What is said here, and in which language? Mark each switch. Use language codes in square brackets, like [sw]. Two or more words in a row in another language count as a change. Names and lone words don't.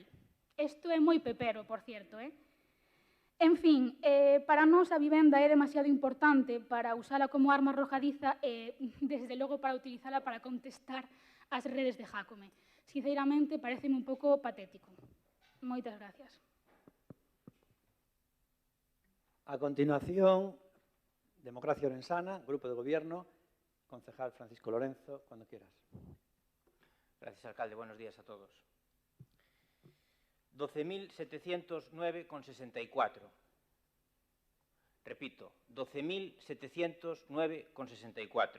[gl] Isto é moi pepero, [es] por cierto, [gl] En fin, para nós a vivenda é demasiado importante para usala como arma arrojadiza e, desde logo, para utilizala para contestar as redes de Jácome. Sinceramente, pareceme un pouco patético. Moitas gracias. [es] A continuación, Democracia Orensana, Grupo de Gobierno, concejal Francisco Lorenzo, cuando quieras. Gracias, alcalde. Buenos días a todos. 12.709,64. Repito, 12.709,64.